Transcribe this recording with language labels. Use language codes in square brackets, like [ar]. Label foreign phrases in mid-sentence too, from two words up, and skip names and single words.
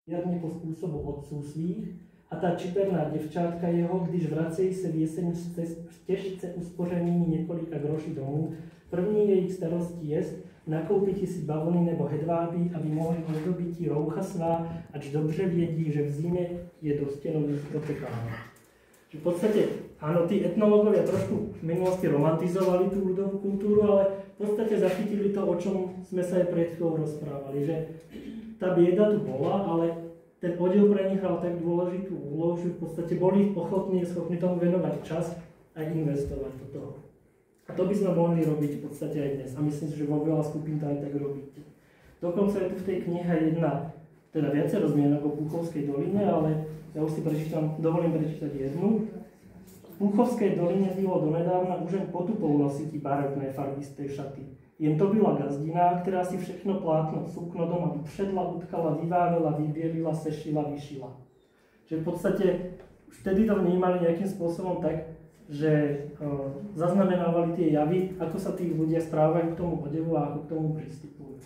[cs] riadně po způsobu otců svých, a ta čiperná děvčátka jeho, když vracejí se v jeseň těžce uspořenými několika groší domů, první jejich starostí jest nakoupit si bavlny nebo hedvábí, aby mohli ozdobit roucha svá, ač dobře vědí, že v zimě je do stěnových protekáno. [sk] V podstate, áno, tí etnológovia trošku v minulosti romantizovali tú ľudovú kultúru, ale v podstate zachytili to, o čom sme sa aj pred chvíľou rozprávali, že tá bieda tu bola, ale ten odev pre nich hral tak dôležitú úlohu, že v podstate boli ochotní, schopní tomu venovať čas a investovať do toho. A to by sme mohli robiť v podstate aj dnes. A myslím si, že vo veľa skupín to aj tak robíte. Dokonca je tu v tej knihe jedna, teda viacero zmienok o Púchovskej doline, ale ja už si dovolím prečítať jednu. [cs] V Púchovskej doline bylo donedávna už jen potupou nosití barevné farbisté šaty. Jen to byla gazdina, která si všechno plátno sukno doma upředla, utkala, vyvávila, vybielila, sešila, vyšila. [sk] Čiže v podstate už vtedy to vnímali nejakým spôsobom tak, že zaznamenávali tie javy, ako sa tí ľudia správajú k tomu odevu a ako k tomu pristupujú.